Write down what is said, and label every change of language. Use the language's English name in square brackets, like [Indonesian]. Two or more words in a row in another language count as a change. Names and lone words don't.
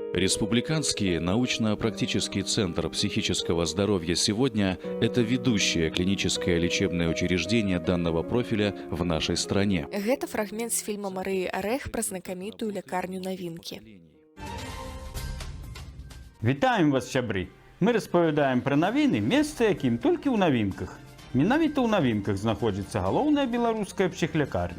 [Russian] Республиканский научно-практический центр психического здоровья сегодня – это ведущее клиническое лечебное учреждение данного профиля в нашей стране. [Belarusian] Гэта фрагмент з фільма Марыі Арэх пра знакамітую лякарню навінкі. Вітаем вас, сябры! Мы распавядаем пра навіны, месца якім толькі ў навінках. Менавіта ў навінках знаходзіцца галоўная беларуская псіхлякарня.